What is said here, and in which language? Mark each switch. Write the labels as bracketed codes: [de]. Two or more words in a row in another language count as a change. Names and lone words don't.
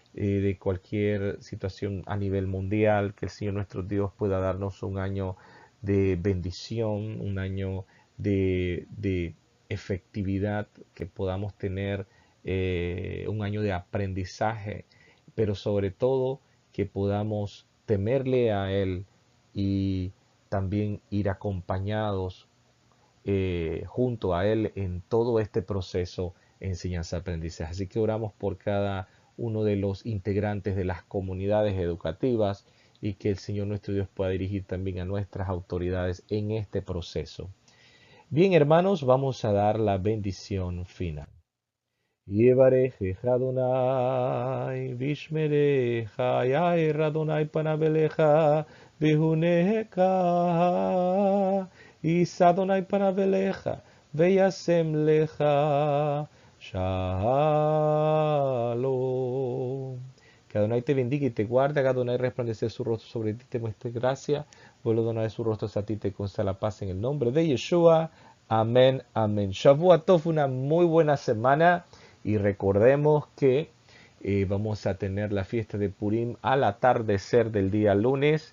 [es] a nivel mundial, que el Señor nuestro Dios pueda darnos un año de bendición, un año de efectividad, que podamos tener un año de aprendizaje, pero sobre todo que podamos temerle a Él y también ir acompañados junto a Él en todo este proceso de enseñanza-aprendizaje. Así que oramos por cada uno de los integrantes de las comunidades educativas y que el Señor nuestro Dios pueda dirigir también a nuestras autoridades en este proceso. Bien, hermanos, vamos a dar la bendición final. [he] יברכך אדני, וישמרך, יאר אדני פניו אליך, ויחנך, ישא אדני פניו אליך, וישם לך, שלום. [es] Que Adonai te bendiga y te guarde, que Adonai resplandecer su rostro sobre ti, te muestre gracia, vuelva a donar su rostro a ti, te conceda la paz en el nombre de Yeshua. Amén, amén. [he] שבוע טוב, [es] una muy buena semana. Y recordemos que vamos a tener la fiesta de Purim al atardecer del día lunes.